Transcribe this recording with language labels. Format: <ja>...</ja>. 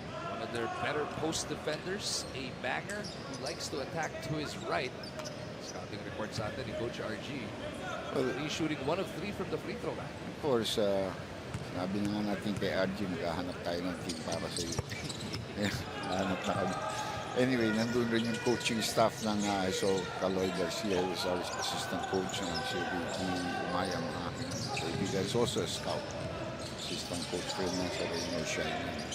<en>One of their better post defenders. A banger who likes to attack to his right.</en> <tl>Scouting report sa atin ni Coach RG.</tl> <en>Well, He's shooting 1 of 3 from the free throw line. of course,</en> <tl>sabi na nga natin kay RG, maghahanap tayo ng team para sa iyo. Hanap na kami. Anyway, nandun rin yung coaching staff ng</tl> <en>so Caloy Garcia was our assistant coach</en> <tl>and si Ricky Umayang, mga aking kaibigan.</tl> <en>He's also a scout. Assistant coach</en> <tl>rin na sa</tl> <en>Rainier Shine.</en>